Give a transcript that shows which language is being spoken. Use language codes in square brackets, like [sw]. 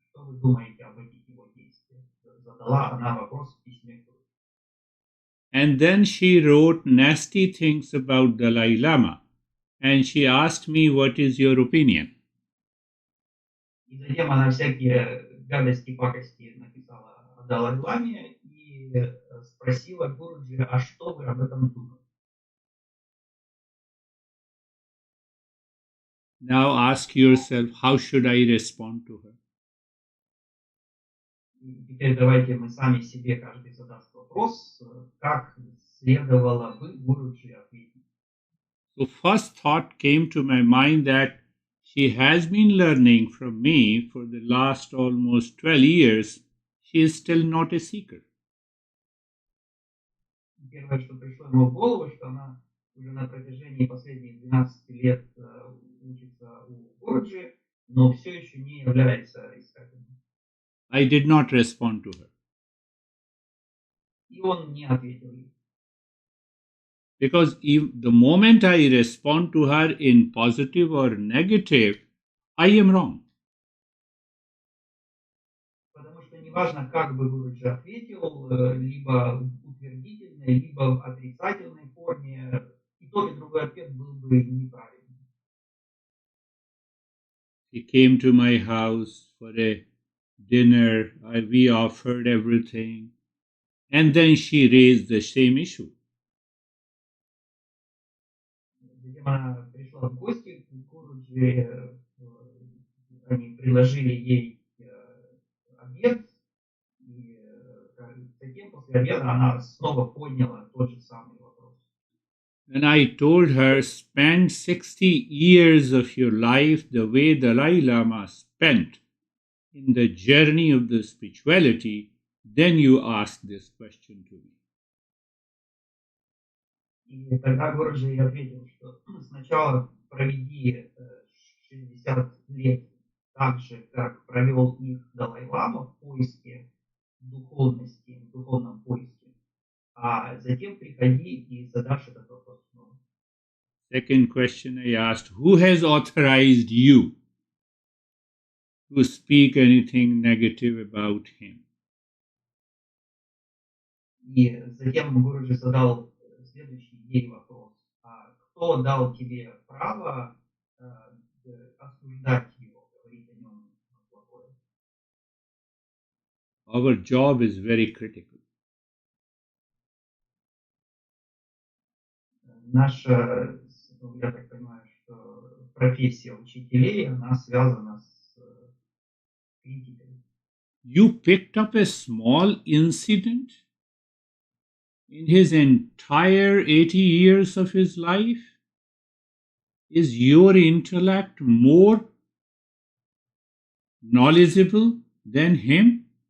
[ru] Что вы думаете об этих его действиях? Задала она вопрос в письме. [en] And then she wrote nasty things about Dalai Lama. And she asked me, what is your opinion? [ru] И затем она всякие гадости, пакости написала о Далай-ламе и спросила Гуруджи, а что вы об этом думаете? [en] Now ask yourself, how should I respond to her? [ru] И теперь давайте мы сами себе каждый задаст вопрос, как следовало бы Гуруджи ответить. [en] So first thought came to my mind that she has been learning from me for the last almost 12 years. She is still not a seeker. [ru] Первое, что пришло ему в голову, что она уже на протяжении последних 12 лет учится у Гуруджи, но все еще не является искателем. [en] I did not respond to her. [ru] И он не ответил ей. [en] Because if the moment I respond to her in positive or negative, I am wrong. [ru] Потому что неважно, как бы Гуруджи ответил, либо в утвердительной, либо в отрицательной форме, и тот, и другой ответ был бы неправильным. [en] He came to my house for a dinner. We offered everything. And then she raised the same issue. [ru] Затем она пришла в гости к Гуруджи, они предложили ей обед, и затем после обеда она снова подняла тот же самый вопрос. [en] And I told her, spend 60 years of your life the way Dalai Lama spent in the journey of the spirituality, then you ask this question to me. [ru] И тогда Гуруджи ей ответил, что сначала проведи 60 лет так же, как провел их Далай-лама в поиске духовности, в духовном поиске, а затем приходи и задашь этот вопрос снова. [en] Second question I asked, who has authorized you to speak anything negative about him? [ru] И затем Гуруджи задал следующий ей вопрос. А кто дал тебе право осуждать его, говорить о нем плохое? [en] Our job is very critical. [ru] Наша, я так понимаю, что профессия учителей, она связана с критикой. [en] You picked up a small incident in his entire 80 years of his life? Is your intellect more knowledgeable than him?